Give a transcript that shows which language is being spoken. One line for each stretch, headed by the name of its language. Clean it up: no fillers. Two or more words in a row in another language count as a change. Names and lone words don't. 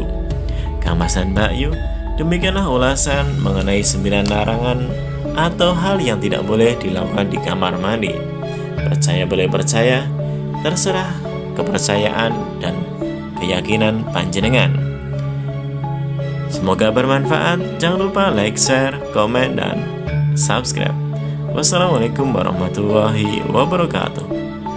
Indonesian: Kamasan Mbak Yu, demikianlah ulasan mengenai 9 larangan atau hal yang tidak boleh dilakukan di kamar mandi. Percaya boleh percaya, terserah kepercayaan dan keyakinan panjenengan. Semoga bermanfaat. Jangan lupa like, share, komen, dan subscribe.
Arabic: السلام عليكم ورحمة الله وبركاته.